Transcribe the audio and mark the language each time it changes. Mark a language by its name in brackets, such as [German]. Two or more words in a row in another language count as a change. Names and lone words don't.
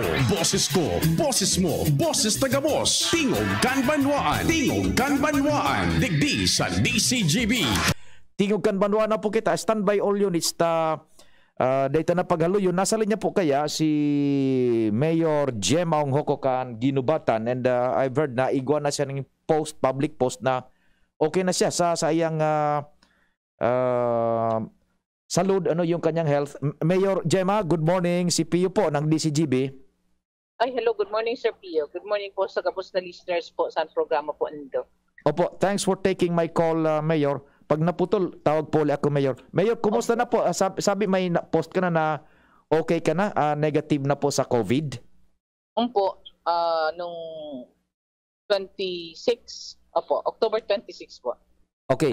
[Filipino] Boses ko, boses mo, boses taga-boss. [Bikol] Tingog kan banwaan. Tingog kan banwaan. Digdi sa DCGB. Tingog kan banwaan na po kita. [English] Standby all units [Bikol] ta data na paghaluyon. Nasa linya po kaya si Mayor Jemaong Hokokan Ginubatan, [English] and I've heard [Bikol] na igwa na siya ng [English] public post [Bikol] na okay na siya sa iyang salud [Filipino] yung kanyang [Bikol] health. [English] Mayor Gemma, good morning. [Bikol] Si Pio po ng DCGB. Ay, [English] hello. Good morning, Sir Pio. Good morning [Bikol] po sa kapos na listeners po sa programa po nito. [Filipino] Opo, [English] thanks for taking my call, Mayor. [Filipino] Pag naputol, tawag po ulit ako, Mayor. Mayor, kumusta na po? Sabi may post ka na okay ka na, negative na po sa COVID? Po, nung 26, October 26 po. [English] Okay.